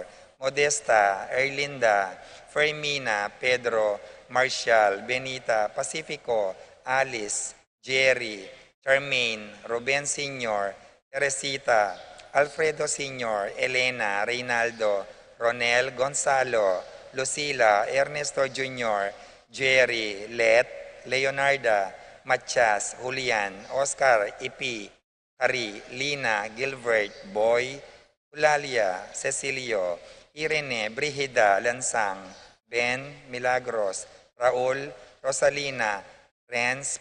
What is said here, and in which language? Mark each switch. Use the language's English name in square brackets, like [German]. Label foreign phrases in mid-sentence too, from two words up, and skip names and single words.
[Bikol] Modesta, Erlinda, Fermina, Pedro, Marshall, Benita, Pacifico, Alice, Jerry, Charmaine, Ruben Senior, Teresita, Alfredo Senior, Elena, Reynaldo, Ronel, Gonzalo, Lucila, Ernesto Junior, Jerry, Let, Leonarda, Machas, Julian, Oscar, Ipi, Hari, Lina, Gilbert, Boy, Eulalia, Cecilio, Irene, Brigida, Lansang, Ben, Milagros, Raul, Rosalina, Renz,